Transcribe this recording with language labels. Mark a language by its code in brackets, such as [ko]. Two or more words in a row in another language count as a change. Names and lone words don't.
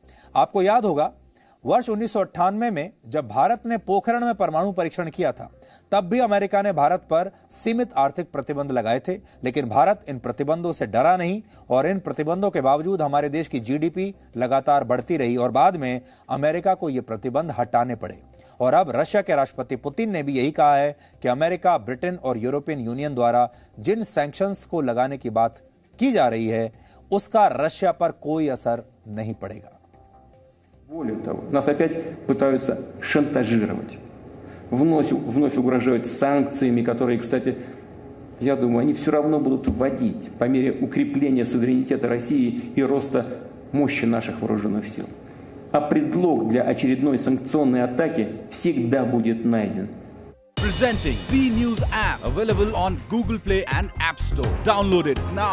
[hi] आपको याद होगा वर्ष 1998 में जब भारत ने पोखरण में परमाणु परीक्षण किया था तब भी अमेरिका ने भारत पर सीमित आर्थिक प्रतिबंध लगाए थे, लेकिन भारत इन प्रतिबंधों से डरा नहीं और इन प्रतिबंधों के बावजूद हमारे देश की जीडीपी लगातार बढ़ती रही और बाद में अमेरिका को ये प्रतिबंध हटाने पड़े। और अब रशिया के राष्ट्रपति पुतिन ने भी यही कहा है कि अमेरिका, ब्रिटेन और यूरोपियन यूनियन द्वारा जिन सैंक्शंस को लगाने की बात की जा रही है उसका रशिया पर कोई असर नहीं पड़ेगा। [ru] Более того, нас опять пытаются шантажировать, вновь угрожают санкциями, которые, кстати, я думаю, они все равно будут вводить по мере укрепления суверенитета России и роста мощи наших вооруженных сил. А предлог для очередной санкционной атаки всегда будет найден. [en] Presenting B News app, available on Google Play and App Store. Download it now.